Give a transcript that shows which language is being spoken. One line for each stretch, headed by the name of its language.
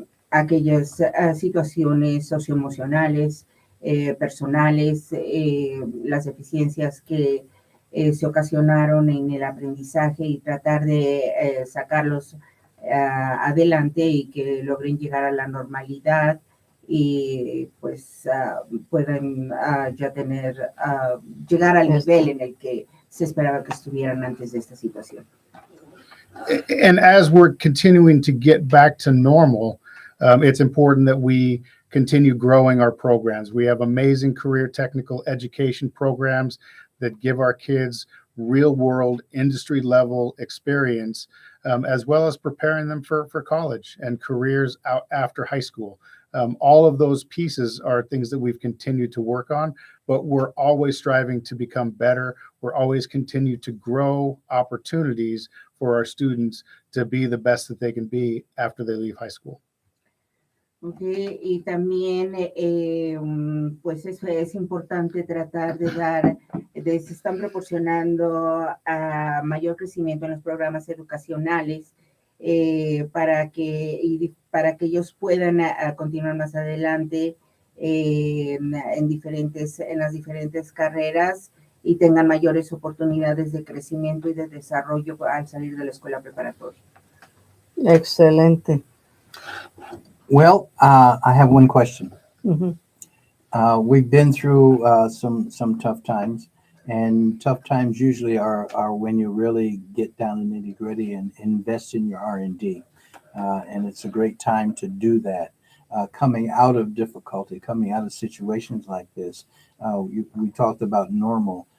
Spanish: aquellas situaciones socioemocionales, personales, las deficiencias que se ocasionaron en el aprendizaje, y tratar de sacarlos adelante y que logren llegar a la normalidad y pues puedan ya llegar al nivel en el que se esperaba que estuvieran antes de esta situación.
English: And as we're continuing to get back to normal, it's important that we continue growing our programs. We have amazing career technical education programs that give our kids real world industry level experience, as well as preparing them for college and careers out after high school. All of those pieces are things that we've continued to work on, but we're always striving to become better. We're always continue to grow opportunities for our students to be the best that they can be after they leave high school.
Spanish: Okay, y también pues eso es importante tratar de dar, se están proporcionando mayor crecimiento en los programas educacionales para que ellos puedan continuar más adelante en las diferentes carreras y tengan mayores oportunidades de crecimiento y de desarrollo al salir de la escuela preparatoria. Excelente.
English: Well, I have one question. Mm-hmm. We've been through some tough times, and tough times usually are when you really get down to nitty gritty and invest in your R&D. And it's a great time to do that. Coming out of difficulty, coming out of situations like this, we talked about normal.